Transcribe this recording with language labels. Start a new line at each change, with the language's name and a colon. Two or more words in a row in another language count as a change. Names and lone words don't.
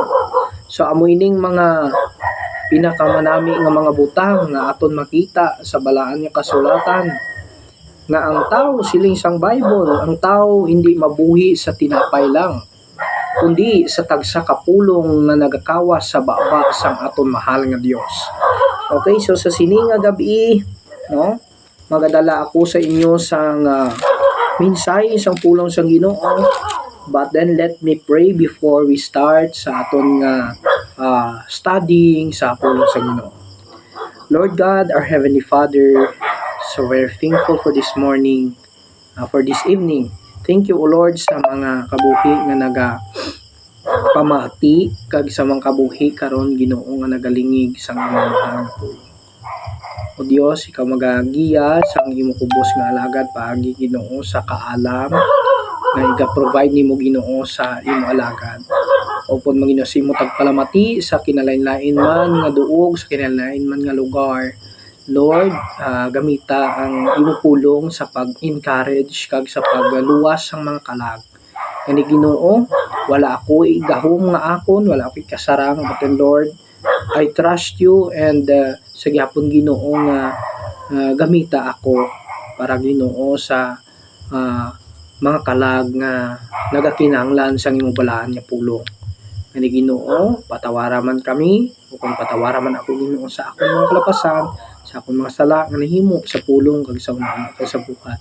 Hiligaynon: So amo ining mga pinakamanami nga mga butang nga aton makita sa balaan nga kasulatan, nga ang tao siling sang Bible, ang tao hindi mabuhi sa tinapay lang, kundi sa tagsa ka pulong na nagakawas sa baba sang aton mahal nga Dios. Okay, so sa sini nga gabi, no, magadala ako sa inyo sang minsay sang pulong sang Ginoo.
English: But then let me pray before we start
Hiligaynon: sa aton nga studying sa pulong sa Ginoo.
English: Lord God, our Heavenly Father, so we're thankful for this morning, for this evening. Thank you,
Hiligaynon: O Lord, sa mga kabuhi nga pamati, kag sa mga kabuhi karon Ginoo nga nagalingig sa imong mahal nga tuig. O Dios, ikaw magagiya sa imong kubos nga alagad paagi Ginoo sa kaalam nga iga-provide nimo Ginoo sa imong alagad. Upod Manginoo sa imo tagpalamati sa kinalain-lain man nga duog, sa kinalain man nga lugar. Lord, gamita ang imong pulong sa pag-encourage kag sa pagluwas sang mga kalag. Kani Ginoo, wala ako igahom nga akon, wala ako ikasarang,
English: but then Lord, I trust you, and
Hiligaynon: sa gyapon Ginoo nga gamita ako para Ginoo sa mga kalag nga nagakinahanglan sang imong balaan nga pulong. Kani Ginoo, patawara man kami, o kung patawara man ako Ginoo sa akong mga kalapasan, sa akong mga sala nga nahimo sa pulong kag sa una kag sa buhat.